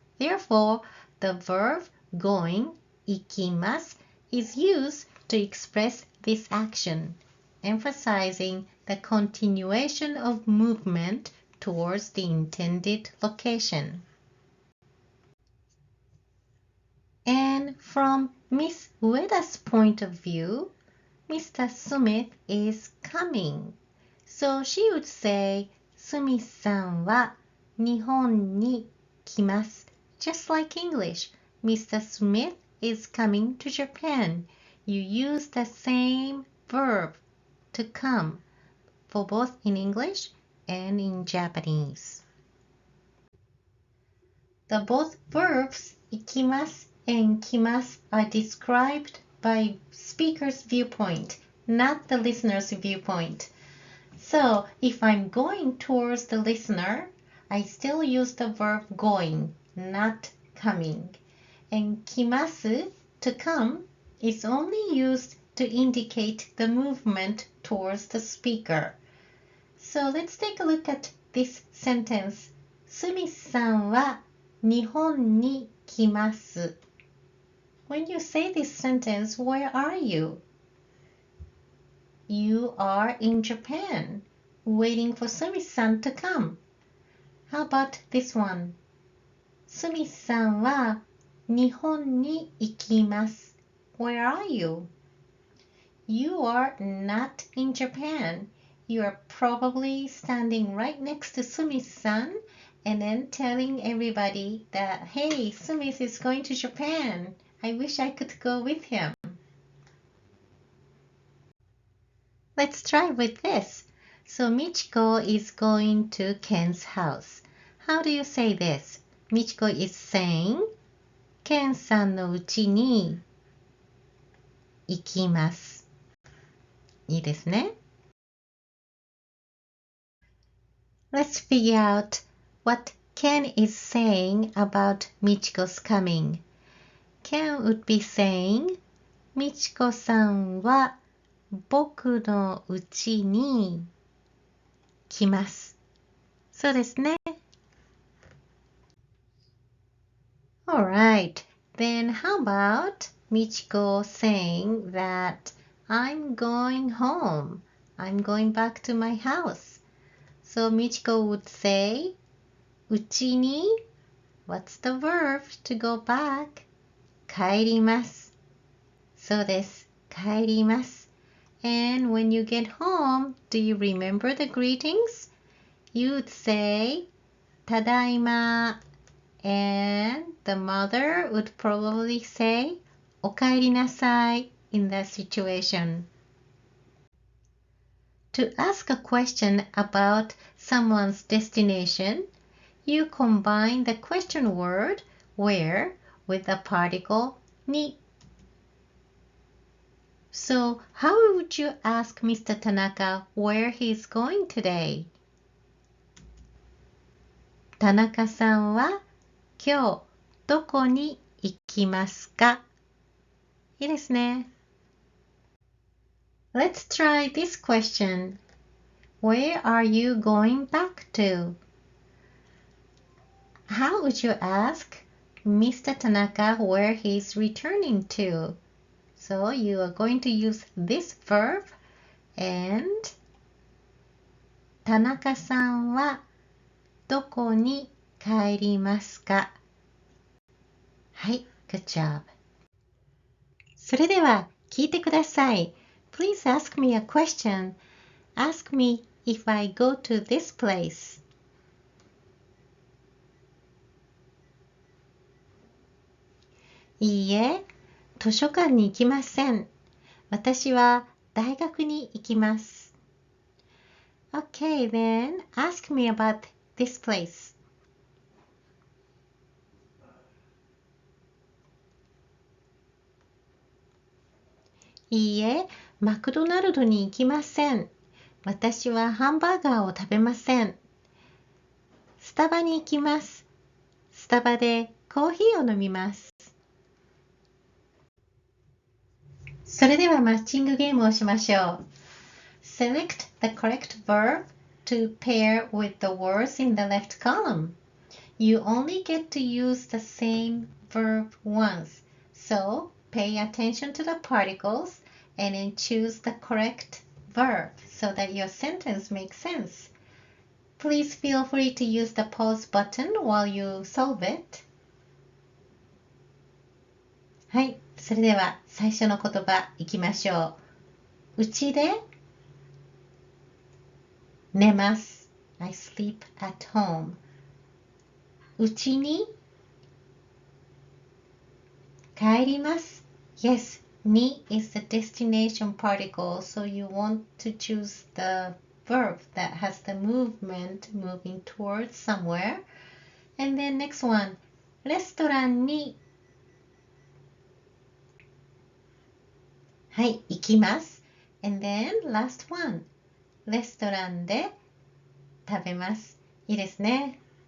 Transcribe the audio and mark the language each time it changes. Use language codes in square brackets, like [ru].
[en] Therefore, the verb going, 行きます is used to express this action, emphasizing the continuation of movement towards the intended location. And from Miss Ueda's point of view, Mr. Smith is coming. So she would say, [ja] スミさんは日本に来ます。 [en] Just like English, Mr. Smith is coming to Japan. You use the same verb to come for both in English and in Japanese. The both verbs 行きます and 来ます are described by speaker's viewpoint, not the listener's viewpoint. So if I'm going towards the listener, I still use the verb going, not coming. And 来ます to come is only used to indicate the movement towards the speaker. So let's take a look at this sentence. [ja] スミさんは日本に来ます。 [en] When you say this sentence, where are you? You are in Japan, waiting for Sumi-san to come. How about this one? [ja] スミさんは日本に行きます。 [en] Where are you? You are not in Japan. You are probably standing right next to Sumi-san and then telling everybody that, hey, Sumi is going to Japan. I wish I could go with him. Let's try with this. So Michiko is going to Ken's house. How do you say this? Michiko is saying, [ja] ケンさんの家に行きます。いいですね。 [en] Let's figure out what Ken is saying about Michiko's coming. Ken would be saying, [ja] みちこさんは僕の家に来ます。そうですね。 [en] Alright, then how about Michiko saying that I'm going home. I'm going back to my house. So Michiko would say, [ja] うちに [en] What's the verb to go back? [ja] 帰ります。そうです。帰ります。 [en] And when you get home, do you remember the greetings? You'd say, ただいま. And the mother would probably say, おかえりなさい in that situation. To ask a question about someone's destination, you combine the question word where with the particle ni. So how would you ask Mr. Tanaka where he's going today? [ja] 田中さんは今日どこに行きますか? いいですね。 [en] Let's try this question. Where are you going back to? How would you ask Mr. Tanaka where he's returning to? So you are going to use this verb and [ja] 田中さんはどこに帰りますか? はい、 [en] good job. [ja] それでは聞いてください。 [en] Please ask me a question. Ask me if I go to this place. [ja] いいえ、図書館に行きません。私は大学に行きます。 [en] Okay, then ask me about this place. [ja] いいえ、マクドナルドに行きません。私はハンバーガーを食べません。スタバに行きます。スタバでコーヒーを飲みます。それではマッチングゲームをしましょう。 [en] Select the correct verb to pair with the words in the left column. You only get to use the same verb once, so pay attention to the particles and then choose the correct verb so that your sentence makes sense. Please feel free to use the pause button while you solve it. [ja] はい、それでは最初の言葉いきましょう。うちで寝ます。 [en] I sleep at home. [ja] うちに帰ります。 [en] Yes, ni is the destination particle, so you want to choose the verb that has the movement moving towards somewhere. And then next one, [ja] レストランにはい、行きます。 [en] And then last one, [ja] レストランで食べます。いいですね。